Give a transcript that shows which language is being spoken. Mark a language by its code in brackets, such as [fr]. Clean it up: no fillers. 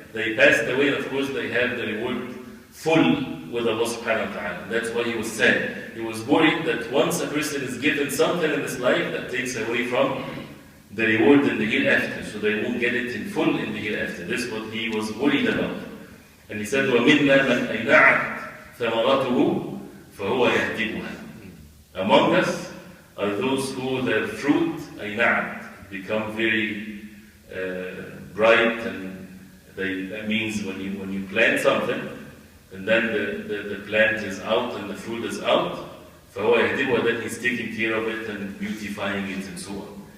[en] They passed away, and of course they have the reward full with Allah subhanahu wa ta'ala. That's why he was sad. He was worried that once a person is given something in this life, that takes away from the reward in the hereafter, so they won't get it in full in the hereafter. This is what he was worried about. And he said, [ar] وَمِنَّا مَنْ أَيْنَعَتْ ثَمَرَاتُهُ فَهُوَ يَهْدِبُهَا. [en] Among us are those who their fruit أَيْنَعَتْ become very bright, and that means when you plant something, and then the plant is out and the fruit is out, [ar] فَهُوَ يَهْدِبُهَا, [en] then he's taking care of it and beautifying it and so on.